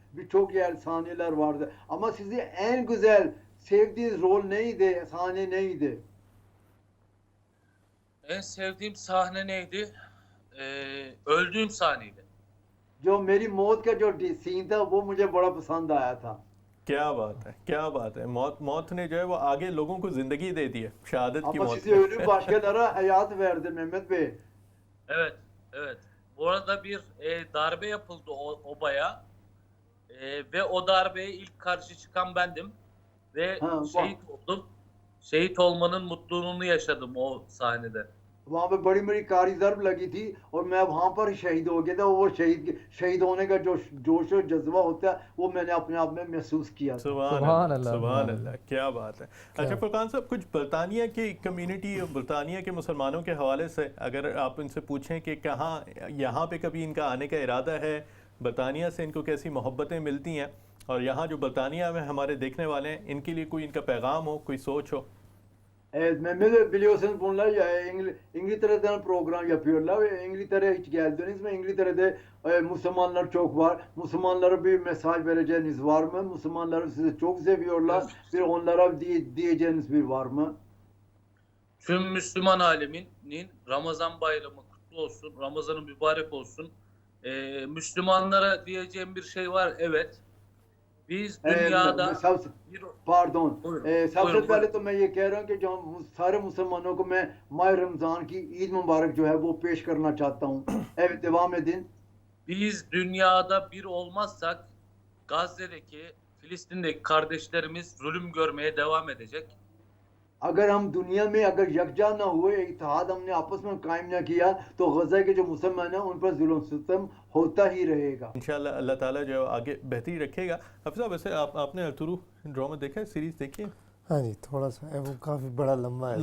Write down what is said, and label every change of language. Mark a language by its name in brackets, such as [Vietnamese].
[Turkish] Birçok yer sahneler vardı. Ama sizi en güzel sevdiğiniz rol neydi? Sahne neydi? En sevdiğim sahne neydi? Öldüğüm sahneydi. [Hindi] जो मेरी मौत का जो scene था वो मुझे बड़ा पसंद आया था. क्या बात है, क्या बात है। मौत ने जो है वो आगे लोगों को जिंदगी दे दी है, शहादत की [Turkish] Ama [Hindi] मौत [Turkish] sizi ölüm başkalara hayat verdi Mehmet Bey. Evet, evet. Bu arada bir darbe yapıldı obaya ve o darbeye ilk karşı çıkan bendim ve Ha, şehit oldum. Şehit olmanın mutluluğunu yaşadım o sahnede. [Hindi] वहाँ पे बड़ी बड़ी कारी ज़रब लगी थी और मैं वहाँ पर ही शहीद हो गया था. वो शहीद होने का जो जोश और जज्बा होता है वो मैंने अपने आप में महसूस किया. सुभान अल्लाह, क्या बात है। अच्छा फुरकान साहब, कुछ बरतानिया की कम्युनिटी और बरतानिया के मुसलमानों के हवाले से अगर आप इनसे पूछें कि कहाँ यहाँ पे कभी इनका आने का इरादा है, बरतानिया से इनको कैसी मोहब्बतें मिलती हैं, और यहाँ जो बरतानिया में हमारे देखने वाले हैं इनके लिए कोई इनका पैगाम हो, कोई सोच हो? [Turkish] Evet, Mehmet Bey biliyorsunuz bunlar İngiltere'den program yapıyorlar ve İngiltere'ye hiç geldiniz mi? İngiltere'de Müslümanlar çok var. Müslümanlara bir mesaj vereceğiniz var mı? Müslümanları sizi çok seviyorlar. Bir onlara diyeceğiniz bir var mı? Tüm Müslüman aleminin Ramazan bayramı kutlu olsun, Ramazan'ın mübarek olsun. Müslümanlara diyeceğim bir şey var, evet. Biz dünyada Pardon. [Hindi] सबसे [Turkish] buyurun. [Hindi] पहले तो मैं ये कह रहा हूँ कि जो सारे मुसलमानों को मैं माह रमज़ान की ईद मुबारक जो है वो पेश करना चाहता हूँ. [Turkish] Evet, devam edin. Biz dünyada bir olmazsak Gazze'deki, Filistin'deki kardeşlerimiz zulüm görmeye devam edecek. [Hindi] अगर हम दुनिया में अगर यकजा न हुए, इत्तेहाद हमने आपस में कायम न किया, तो गजा के जो मुसलमान हैं उन पर जुल्म सितम होता ही रहेगा. इंशाल्लाह अल्लाह ताला जो है आगे बेहतरी रखेगा। हाफिज़ साहब, वैसे आपने अरतुरू ड्रामा देखा है, सीरीज़ देखी है? हाँ जी, थोड़ा सा है, वो काफ़ी बड़ा लंबा है।